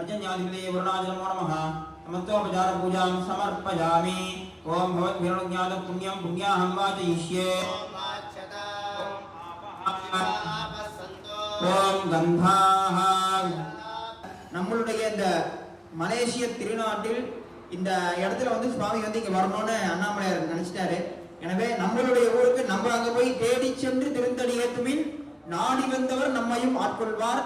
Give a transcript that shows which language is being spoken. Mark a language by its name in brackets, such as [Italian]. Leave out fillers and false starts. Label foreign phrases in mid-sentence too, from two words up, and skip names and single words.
[Sanskrit] पुण्याधिपतये वरुणाचलमो नमः समस्तोपचार पूजां समर्पयामि ओम भवद्भिर्ज्ञातं पुण्यं पुण्याहं वाचयिष्ये ओम् गन्धाः. [Tamil] நம்மளுடைய இந்த மலேசிய திருநாட்டில் இந்த இடத்துல வந்து சுவாமி வந்து இங்க வரணும்னு அண்ணாமலையார் நினைச்சிட்டாரு. எனவே நம்மளுடைய ஊருக்கு நம்ம அங்க போய் தேடி சென்று திருத்தடி ஏத்துமின் நாடி வந்தவர் நம்மையும் ஆட்கொள்வார்.